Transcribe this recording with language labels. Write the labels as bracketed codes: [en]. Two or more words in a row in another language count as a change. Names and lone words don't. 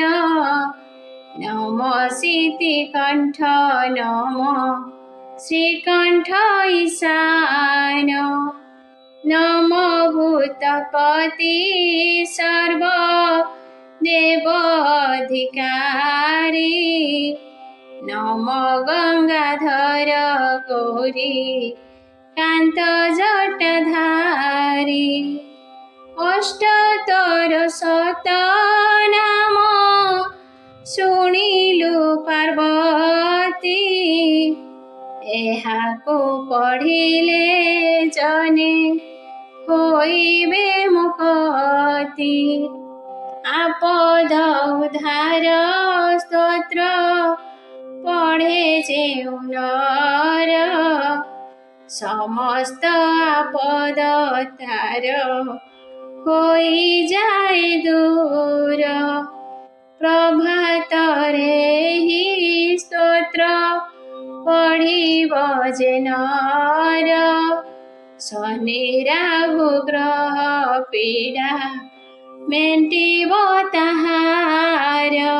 [or] ନମ ସିଦ୍ଧିକଣ୍ଠ ନମ ଶ୍ରୀକଣ୍ଠ ଈଶାନ। ନମ ଭୂତପତି ସର୍ବ ଦେବ ଅଧିକାରୀ। ନମ ଗଙ୍ଗାଧର ଗୌରୀ କାନ୍ତ ଜଟାଧାରୀ ଅଷ୍ଟୋତ୍ତର ଶତନାମ ଶୁଣିଲୁ ପାର୍ବତୀ ଏହାକୁ ପଢ଼ିଲେ ଜନେ ହୋଇବେ ମୁକ୍ତି ଆପଦ ଉଦ୍ଧାର ସ୍ତୋତ୍ର ପଢ଼େ ଯେଉଁ ନର ସମସ୍ତ ଆପଦ ତାର ହୋଇ ଯାଏ ଦୂର ପ୍ରଭାତ ରେ ହି ସ୍ତୋତ୍ର ପଢ଼ିବ ଯେ ନର ଶନି ରାହୁ ଗ୍ରହ ପୀଡ଼ା ମେଣ୍ଟିବ ତାହାର